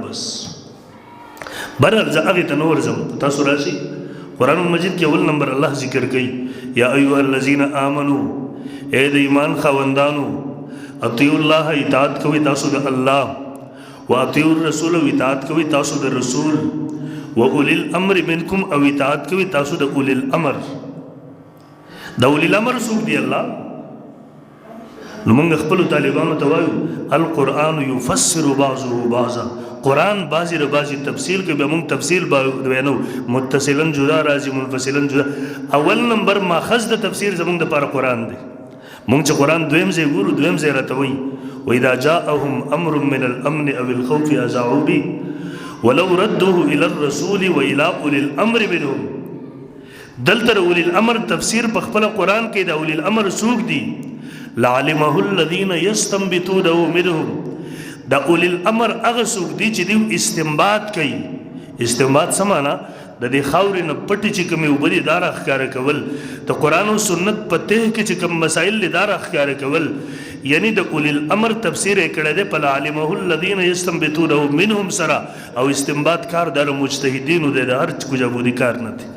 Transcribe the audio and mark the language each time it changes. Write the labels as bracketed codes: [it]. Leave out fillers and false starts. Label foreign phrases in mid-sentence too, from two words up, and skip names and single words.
[ps] بس برل زغه تنور زم تاسو راشي قرآن مجید کې اول نمبر الله ذکر کوي [ar] یا ایها الذین آمنو [ps] اے د ایمان خاوندانو [ar] اطیعوا الله [ps] اطاعت کوي تاسو د الله [ar] واطیعوا الرسول [ps] اطاعت کوي تاسو د رسول [ar] واولی الامر منکم [ps] او اطاعت کوي تاسو د [ar] اولی الامر. [ps] د [ar] اولی الامر [ps] څوک دی الله؟ نو موږ خپل طالبانو ته وایو [ar] القرآن یفسر بعضه بعضا [ps] قرآن بعضی ر بعضی تفصیل کوي به موږ تفصیل بیانو [ar] متصلا جدا [ps] راځي [ar] منفصلا جدا. [ps] اول نمبر ماخذ د تفسیر زموږ د لپاره قرآن دی. موږ چې قرآن دویم ځای ګورو دویم ځای راته وایي [ar] وإذا جاءهم أمر من الأمن أو الخوف أذاعوا به ولو ردوه إلى الرسول وإلى أولي الأمر منهم. [ps] دلته [ar] أولي الأمر [ps] تفسیر په خپل قرآن کې د [ar] أولي الأمر [ps] څوک دي [ar] لعلمه الذين يستنبطونه منهم. [ps] دا [ar] أولي الأمر [ps] هغه څوک دي چې دوی استنباط کوي. استنباط څه معنا د دې خاورې نه پټې چې کومې اوبه دي دا راښکاره کول د قرآن او سنت په تحه کې چې کوم مسایل دي دا راښکاره کول یعنی د [ar] اولی الامر [ps] تفسیر یې کړی دی په [ar] لعلمه الذین یستنبطونه منهم [ps] سره او استنباط کار د مجتهدینو دی د هر کوجابودي کار نه دی.